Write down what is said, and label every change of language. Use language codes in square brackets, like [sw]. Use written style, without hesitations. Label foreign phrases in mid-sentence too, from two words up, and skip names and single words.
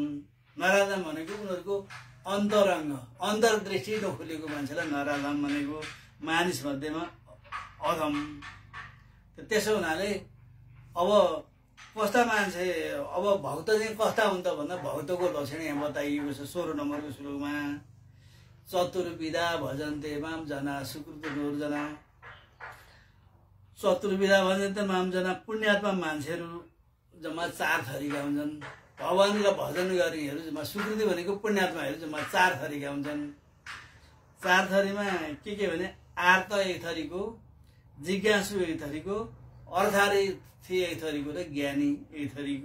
[ne] नराधम भनेको उनीहरूको अन्तरङ्ग अन्तर्दृष्टि नखुलेको मान्छेलाई नराधम भनेको, मानिस मध्येमा अधम। त्यसो हुनाले अब कस्ता मान्छे, अब भक्त चाहिँ कस्ता हुन्छ भन्दा भक्तको लक्षण यहाँ बताइएको छ 16 नम्बरको श्लोकमा। [sa] चतुर्विधा भजन्ते माम जना सुकृत नूर्जना। चतुर्विधा भजन्ते माम जना [ne] पुण्यात्मा मान्छेहरू जम्मा 4 थरीका हुन्छन्। भगवानका भजन गर्नेहरू जम्मा सुकृति भनेको पुण्यात्माहरू जम्मा 4 थरीका हुन्छन्। 4 थरीमा के भने आर्त एक थरीको, जिज्ञासु एक थरीको, अर्थार्थी एक थरीको र ज्ञानी एक थरीको।